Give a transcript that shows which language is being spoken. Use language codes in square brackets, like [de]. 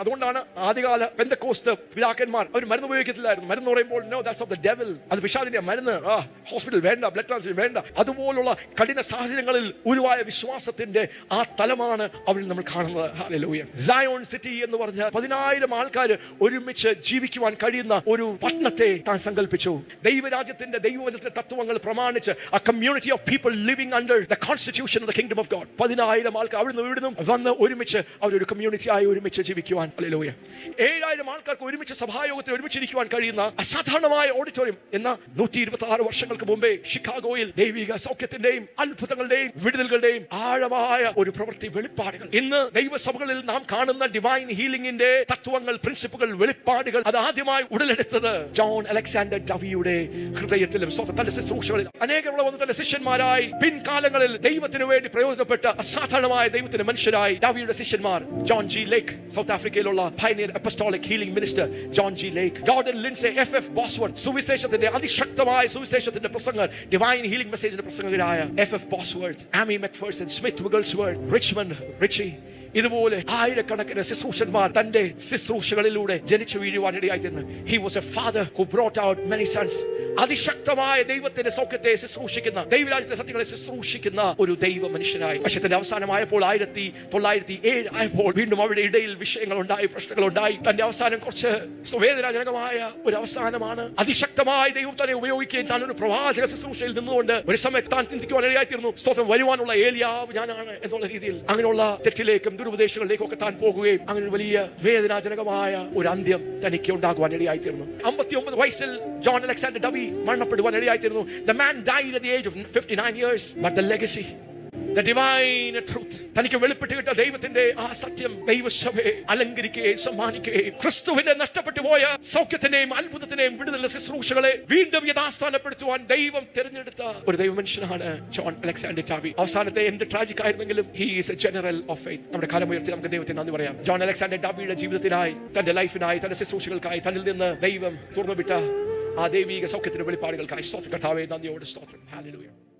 [ml] അതുകൊണ്ടാണ് ആദ്യകാല പെന്തക്കോസ്ത് പിതാക്കന്മാർ അവർ മരുന്ന് ഉപയോഗിക്കത്തില്ലായിരുന്നു. മരുന്ന് പറയുമ്പോൾ [en] no, that's of the devil, [ml] അത് പിശാചിന്റെ മരുന്ന്, ഹോസ്പിറ്റൽ വേണ്ട, ബ്ലഡ് ട്രാൻസ്ഫ്യൂഷൻ വേണ്ട, അതുപോലുള്ള കഠിന സാഹചര്യങ്ങളിൽ ഉരുവായ വിശ്വാസത്തിന്റെ ആ തലമാണ് അവിടെ നമ്മൾ കാണുന്നത്. ഹല്ലേലൂയ. സയോൺ സിറ്റി എന്ന് പറഞ്ഞ 10,000 ആൾക്കാർ ഒരുമിച്ച് ജീവിക്കുവാൻ കഴിയുന്ന ഒരു പട്ടണത്തെ താൻ സങ്കല്പിച്ചു. ദൈവരാജ്യത്തിന്റെ ദൈവവചനത്തിന്റെ തത്വങ്ങൾ പ്രമാണിച്ച് [en] a community of people living under the constitution of the kingdom of God. [ml] 10,000 ആൾക്കാർ അവിടുന്ന് ഇവിടുന്ന് വന്ന് ഒരുമിച്ച് അവരൊരു കമ്മ്യൂണിറ്റി ആയി ഒരുമിച്ച് ജീവിക്കുവാൻ. ഹല്ലേലൂയ. 7,000 ആൾക്കാർക്ക് ഒരുമിച്ച് സഭായോഗത്തിൽ ഒരുമിച്ചിരിക്കുവാൻ കഴിയുന്ന അസാധാരണമായ ഓഡിറ്റോറിയം എന്ന 126 വർഷങ്ങൾക്ക് മുമ്പേ ഷിക്കാഗോയിൽ ദൈവിക സൗഖ്യത്തിന്റെയും അത്ഭുതങ്ങളുടെയും വിടുതലുകളുടെയും ആഴമായ ഒരു പ്രവൃത്തി വെളിപ്പാടുകൾ. ഇന്ന് ദൈവസഭകളിൽ നാം കാണുന്ന ഡിവൈൻ ഹീലിംഗിന്റെ തത്വങ്ങൾ, പ്രിൻസിപ്പുകൾ, വെളിപ്പാടുകൾ അത് ആദ്യമായി ഉടലെടുത്തത് ജോൺ അലക്സാണ്ടർ ഡവിയുടെ ഹൃദയത്തിലും തന്റെ ശുശ്രൂഷകളിൽ അനേകം വന്ന് തന്റെ ശിഷ്യന്മാരായി പിൻകാലങ്ങളിൽ ദൈവത്തിന് വേണ്ടി പ്രയോജനപ്പെട്ട അസാധാരണമായ ദൈവത്തിന്റെ മനുഷ്യരായി ഡവിയുടെ ശിഷ്യന്മാർ ജോൺ ജി ലേക്ക്, south ആഫ്രിക്കയിലുള്ള pioneer apostolic healing minister John G ലേക്ക്, ഗോർഡൻ ലിൻസെ, എഫ് ബോസ്വർത്ത്, സുവിശേഷത്തിന്റെ അതിശക്തമായ സുവിശേഷത്തിന്റെ പ്രസംഗർ, divine healing മെസ്സേജിന്റെ പ്രസംഗകരായ F ബോസ്വർത്ത്, Ami മെക്ഫേഴ്സൺ, Smith വിഗിൾസ്വർത്ത്, Richmond Ritchie, ഇതുപോലെ ആയിരക്കണക്കിന് ശുശ്രൂഷന്മാർ തന്റെ ശുശ്രൂഷകളിലൂടെ ജനിച്ചു വീഴുവാൻ ഇടയായിത്തീർന്നു. [en] He was a father who brought out many sons. [ml] അതിശക്തമായ ദൈവത്തിന്റെ സൗഖ്യത്തെ ശുശ്രൂഷിക്കുന്ന, ദൈവരാജ്യത്തിന്റെ സത്യങ്ങളെ ശുശ്രൂഷിക്കുന്ന ഒരു ദൈവ മനുഷ്യനായി. വർഷത്തിന്റെ അവസാനമായപ്പോൾ 1907 ആയപ്പോൾ വീണ്ടും അവിടെ ഇടയിൽ വിഷയങ്ങൾ ഉണ്ടായി, പ്രശ്നങ്ങൾ ഉണ്ടായി. തന്റെ അവസാനം കുറച്ച് വേദനാജനകമായ ഒരു അവസാനമാണ്. അതിശക്തമായി ദൈവം തന്നെ ഉപയോഗിക്കുകയും താൻ ഒരു പ്രവാചക ശുശ്രൂഷയിൽ നിന്നുകൊണ്ട് ഒരു സമയത്ത് താൻ ചിന്തിക്കുവാൻ ഇടയായിത്തീർന്നു. സ്തോത്രം, വരുവാനുള്ള ഏലിയാവ് ഞാനാണ് എന്നുള്ള രീതിയിൽ അങ്ങനെയുള്ള തെറ്റിലേക്കും ദുരുപദേശങ്ങളിലേക്കും ഒക്കെ താൻ പോകുകയും അങ്ങനെ ഒരു വലിയ വേദനാജനകമായ ഒരു അന്ത്യം തനിക്ക് ഉണ്ടാകുവാൻ ഇടയായിത്തീർന്നു. 59 വയസ്സിൽ John Alexander ഡവി മരണപ്പെടുവാൻ ഇടയായിത്തീർന്നു. [en] The man died at the age of 59 years, but the legacy, the divine truth, [ml] തനിക്ക് വെളിപ്പെട്ട് കിട്ടിയ ദൈവത്തിന്റെ ആ സത്യം ദൈവസഭയെ അലങ്കരിക്കുകയും സമ്മാനിക്കുകയും ക്രിസ്തുവിന്റെ നഷ്ടപ്പെട്ടു പോയ സൗഖ്യത്തിന്റെയും അത്ഭുതത്തിന്റെയും വിടുതലിന്റെ ശുശ്രൂഷകളെ വീണ്ടും യഥാസ്ഥാനപ്പെടുത്തുവാൻ ദൈവം തിരഞ്ഞെടുത്ത ഒരു ദൈവ മനുഷ്യനാണ് ജോൺ അലക്സാണ്ടർ ഡവി. അവസാനത്തെ എന്റെ tragic ആയിരുന്നെങ്കിലും [en] he is a general of faith. [ml] നമ്മുടെ കാലമുയർത്തി നമുക്ക് ദൈവത്തിന് നന്ദി പറയാം. ജോൺ അലക്സാണ്ടർ ഡവിയുടെ ജീവിതത്തിനായി, തന്റെ ലൈഫിനായി, തന്റെ ശുശ്രൂഷകൾക്കായി തന്നിൽ നിന്ന് ദൈവം തുറന്നുവിട്ട ആ ദൈവിക സൗഖ്യത്തിന്റെ വെളിപ്പാടുകൾക്കായി സ്തോത്രം. കർത്താവേ, നന്ദിയോടെ സ്തോത്രം. ഹല്ലേലൂയ.